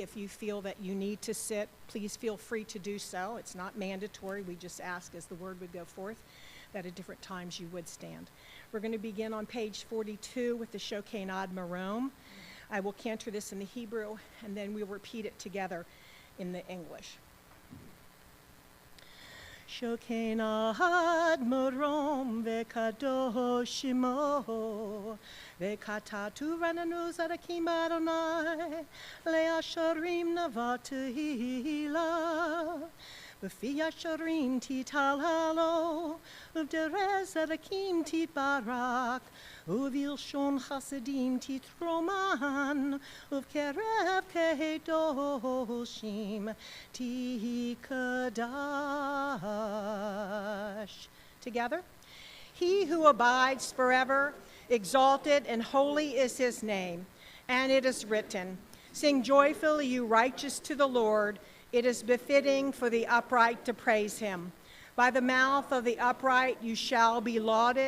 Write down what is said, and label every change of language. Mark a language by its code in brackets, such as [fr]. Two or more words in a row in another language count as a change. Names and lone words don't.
[en] If you feel that you need to sit, please feel free to do so. It's not mandatory. We just ask as the word would go forth that at different times you would stand. We're going to begin on page 42 with the Shokanad Marom. I will cantor this in the Hebrew, and then we'll repeat it together in the English. [he] שוכן עד מרום וקדוש שמו וכתוב רננו צדיקים אדני לישרים נאוה תהלה בפי ישרים תתהלל ובדברי צדיקים תתברך ובלשון חסידים תתרומם ובקרב קדושים תתקדש. [en] Together. He who abides forever, exalted and holy is his name. And it is written, sing joyfully, you righteous, to the Lord. It is befitting for the upright to praise him. By the mouth of the upright you shall be lauded.